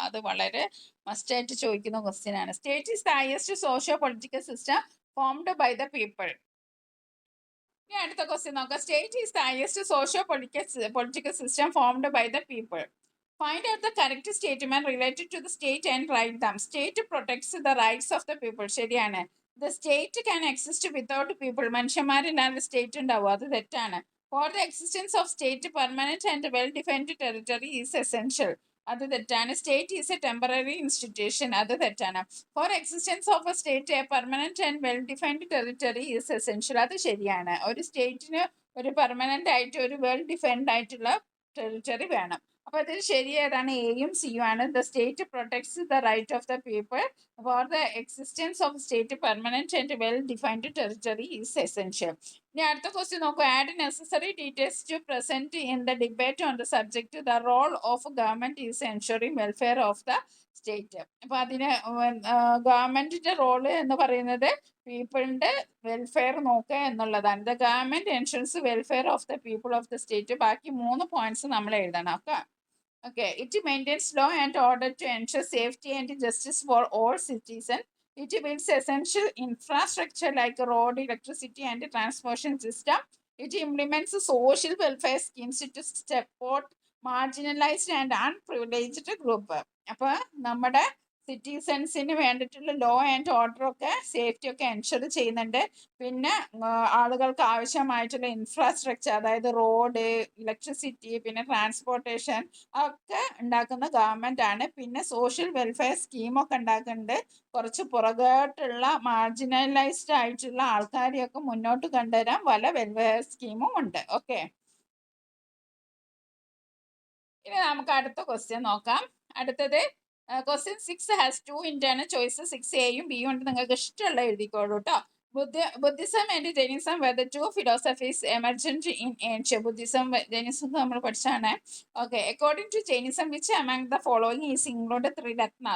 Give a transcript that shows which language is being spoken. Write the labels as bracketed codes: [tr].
[ml] അത് വളരെ മസ്റ്റായിട്ട് ചോദിക്കുന്ന ക്വസ്റ്റ്യൻ ആണ്. [en] State is the highest socio political system formed by the people. [ml] ഇനി അടുത്ത ക്വസ്റ്റ്യൻ നോക്കാം. [en] State is the highest socio political system formed by the people. Find out the correct statement related to the state and write them. State protects the rights of the people. [ml] ശരിയാണ്. [en] The state can exist without people. [ml] മനുഷ്യന്മാരില്ലാതെ state ഉണ്ടാവും, അത് തെറ്റാണ്. [en] For the existence of state, permanent and well-defined territory is essential. [ml] അത് തെറ്റാണ്. [en] state is a temporary institution, [ml] അത് തെറ്റാണ്. [en] for existence of a state, a permanent and well defined territory is essential, [ml] അത് ശരിയാണ്. ഒരു സ്റ്റേറ്റിന് ഒരു പെർമനന്റ് ആയിട്ട് ഒരു വെൽ ഡിഫൈൻഡ് ആയിട്ടുള്ള ടെറിട്ടറി വേണം. അപ്പൊ ഇതിൽ ശരി ഏതാണ്? എയും സിയും ആണ്. [en] The state protects the right of the people. For the existence of state, permanent and well defined territory is essential. [ml] ഇനി അടുത്ത ക്വസ്റ്റ്യൻ നോക്കൂ. [en] Add necessary details to present in the debate on the subject. The role of government is ensuring welfare of the state. [ml] അപ്പൊ അതിന് ഗവൺമെന്റിന്റെ role എന്ന് പറയുന്നത് പീപ്പിളിന്റെ welfare നോക്കുക എന്നുള്ളതാണ്. [en] The government ensures welfare of the people of the state. [ml] ബാക്കി 3 points നമ്മൾ എഴുതണം. [en] Okay, it maintains law and order to ensure safety and justice for all citizens. It builds essential infrastructure like road, electricity and transportation system. It implements social welfare schemes to support marginalized and unprivileged group. [ml] അപ്പോൾ നമ്മുടെ സിറ്റിസൺസിന് വേണ്ടിയിട്ടുള്ള law and order ഒക്കെ safety ഒക്കെ ensure ചെയ്യുന്നുണ്ട്. പിന്നെ ആളുകൾക്ക് ആവശ്യമായിട്ടുള്ള infrastructure, അതായത് റോഡ്, ഇലക്ട്രിസിറ്റി, പിന്നെ ട്രാൻസ്പോർട്ടേഷൻ ഒക്കെ ഉണ്ടാക്കുന്ന ഗവൺമെന്റ് ആണ്. പിന്നെ സോഷ്യൽ വെൽഫെയർ സ്കീമൊക്കെ ഉണ്ടാക്കുന്നുണ്ട്. കുറച്ച് പുറകോട്ടുള്ള മാർജിനലൈസ്ഡ് ആയിട്ടുള്ള ആൾക്കാരെയൊക്കെ മുന്നോട്ട് കൊണ്ടുവരാൻ പല വെൽഫെയർ സ്കീമും ഉണ്ട്. ഓക്കെ, ഇനി നമുക്ക് അടുത്ത ക്വസ്റ്റ്യൻ നോക്കാം. അടുത്തത് [en] Question 6 has 2 internal choice. [ml] 6A-യും B-യും ഉണ്ട്. നിങ്ങൾക്ക് ഇഷ്ടമുള്ള എഴുതിക്കോളൂ കേട്ടോ. [en] Buddhism and Jainism were the two philosophies emergent in ancient. [ml] Buddhism Jainism നമ്മൾ പഠിച്ചാണ്. [en] Okay, according to Jainism which among the following is included Triratna.